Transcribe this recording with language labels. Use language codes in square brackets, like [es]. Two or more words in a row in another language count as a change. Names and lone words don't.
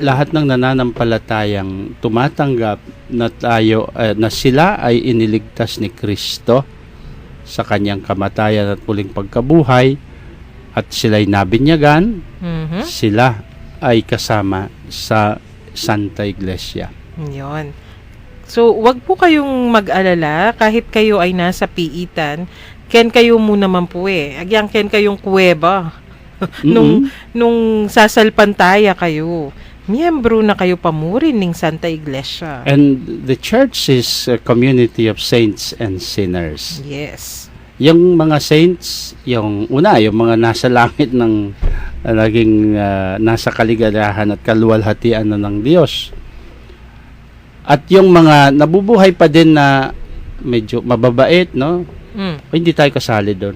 [tl] Lahat ng nananampalatayang tumatanggap na tayo na sila ay iniligtas ni Kristo sa kanyang kamatayan at muling pagkabuhay at sila'y nabinyagan, sila ay kasama sa Santa Iglesia. Yun. So, wag po kayong mag-alala kahit kayo ay nasa piitan. [pam] Ken kayo muna man po eh. Agyang ken kayong kuweba. nung sasalpantaya kayo. Miyembro na kayo pamurin ng Santa Iglesia. [en] And the church is a community of saints and sinners. Yes. [tl] Yung mga saints, yung mga nasa langit ng naging nasa kaligayahan at kaluwalhatian na ng Diyos. At yung mga nabubuhay pa din na medyo mababait, no? O, hindi tayo kasali doon.